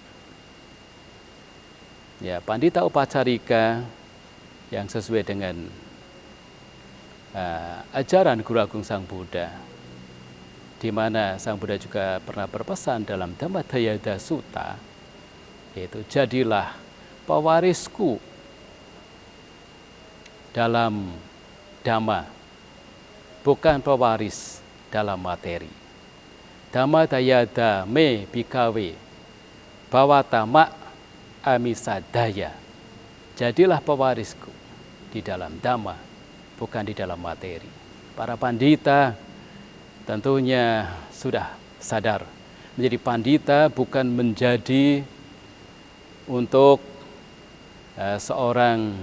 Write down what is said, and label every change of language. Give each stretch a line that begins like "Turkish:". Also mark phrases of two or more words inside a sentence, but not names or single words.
Indonesian: pandita upacarika yang sesuai dengan ajaran Guru Agung Sang Buddha, di mana Sang Buddha juga pernah berpesan dalam Dhammadayada Sutta, yaitu jadilah pewarisku dalam Dhamma, bukan pewaris dalam materi.
Pali: Dhammadayada me bhikkhave bhawatama amisadaya.
Indonesian: Jadilah pewarisku di dalam Dhamma, bukan di dalam materi. Para pandita tentunya sudah sadar, menjadi pandita bukan menjadi untuk seorang